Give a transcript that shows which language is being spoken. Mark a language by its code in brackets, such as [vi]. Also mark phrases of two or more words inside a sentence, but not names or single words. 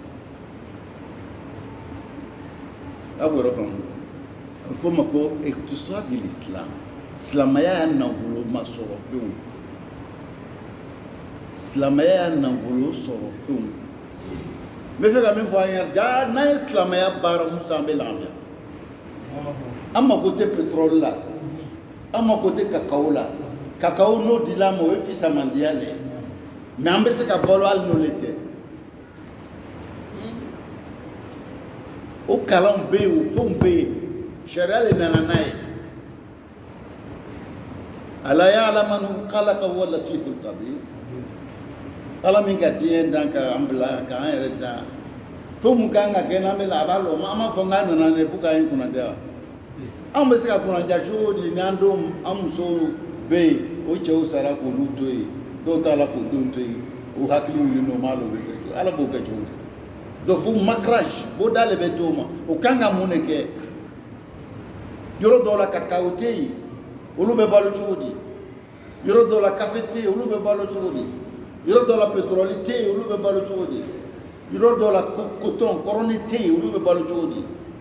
[bm] a b'o yɔrɔ faamu a bɛ fɔ o ma ko [ar] اقتصاد الإسلام [bm] silamɛya y'a nafolo ma sɔrɔ fɛnw silamɛya y'a nafolo sɔrɔ fɛnw n bɛ fɛ ka min fɔ an ye jaa n'an ye silamɛya baara musa an bɛ lafiya an mako tɛ pétrole la an mako tɛ kakao la kakao n'o dila an ma o ye fisamandiya le ye mais an bɛ se ka balo hali n'o le tɛ o kalanw bɛ yen o fɛnw bɛ yen sariya de nana n'a ye ala [ar] يعلم من خلق و لطيف خبير [bm] ala min ka diɲɛ dan ka an bila k'an yɛrɛ dan fɛn mun kan ka kɛ n'an bɛ la a b'a lɔ an b'a fɔ k'an nana ne ko k'an ye kunnadiya anw bɛ se ka kunnadiya cogo di n'an denw an musow bɛ yen o cɛw sara k'olu to yen dɔw t'a la k'o denw to yen o hakili wuli n'o m'a lɔ o bɛ kɛ cogo ala b'o kɛ cogo di donc fo makaraj o da de bɛ d'o ma o kan ka mun de kɛ yɔrɔ dɔw la kakao tɛ yen olu bɛ balo cogo di yɔrɔ dɔw la kafe tɛ yen olu bɛ balo cogo di yɔrɔ dɔw la pétrole tɛ yen olu bɛ balo cogo di yɔrɔ dɔw la coton kɔrɔni tɛ yen olu bɛ balo cogo di